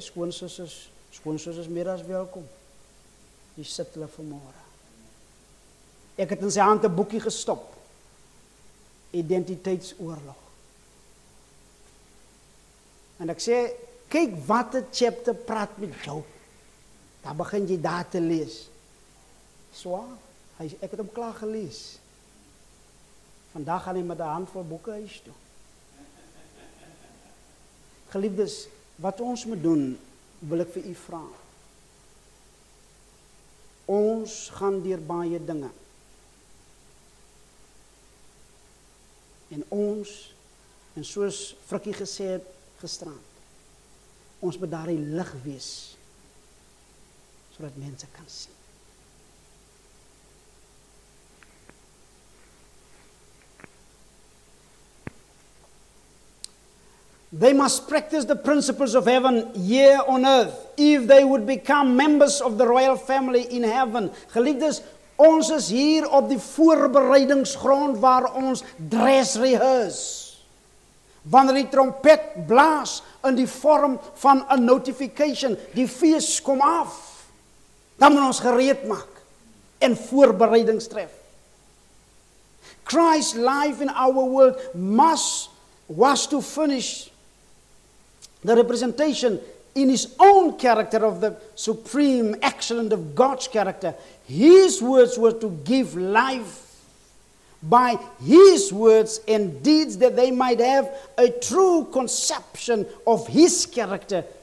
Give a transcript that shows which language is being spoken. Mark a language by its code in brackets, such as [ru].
[af] Skoonsus is meer as welkom. Die sit hulle vanmôre. Ek het in sy hand 'n boekie gestop. Identiteitsoorlog. En ek sê, kyk wat 'n chapter praat met jou. Dan begin jy daar te lees. Swaar, ek het hom klaar gelees. Vandag gaan hy met 'n handvol boeke huis toe. Geliefdes, wat ons moet doen, wil ek vir u vra. Ons gaan deur baie dinge. En ons, en soos Frikkie gesê het gisterand, ons moet daar die lig wees, sodat mense kan sien. [en] They must practice the principles of heaven here on earth, if they would become members of the royal family in heaven. [af] Geliefdes, ons is hier op die voorbereidingsgrond waar ons [en] dress rehearse. [af] Wanneer die trompet blaas in die vorm van 'n notification, die fees kom af, dan moet ons gereed maak en voorbereidings tref. [en] Christ's life in our world was to finish the representation in his own character of the supreme excellence of God's character. His words were to give life by his words and deeds, that they might have a true conception of his character.